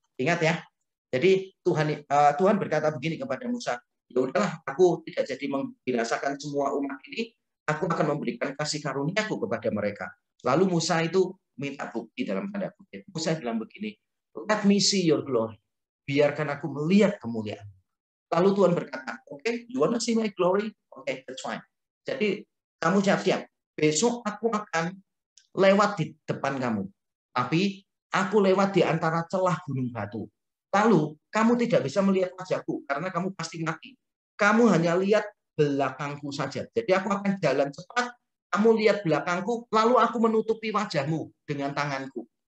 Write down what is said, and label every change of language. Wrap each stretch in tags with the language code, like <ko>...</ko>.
<id>Ingat ya. Jadi Tuhan berkata begini kepada Musa, ya udahlah, aku tidak jadi membinasakan semua umat ini, aku akan memberikan kasih karuniaku kepada mereka. Lalu Musa itu minta bukti dalam tanda kutip. Musa bilang begini,</id> <en>let me see your glory.</en> <id>Biarkan aku melihat kemuliaan. Lalu Tuhan berkata,</id> <en>okay, you want to see my glory? Okay, that's fine.</en> <id>Jadi kamu siap-siap. Besok aku akan lewat di depan kamu. Tapi aku lewat di antara celah gunung batu. Lalu kamu tidak bisa melihat wajahku karena kamu pasti mati. Kamu hanya lihat belakangku saja. Jadi aku akan jalan cepat, kamu lihat belakangku, lalu aku menutupi wajahmu dengan tanganku.</id>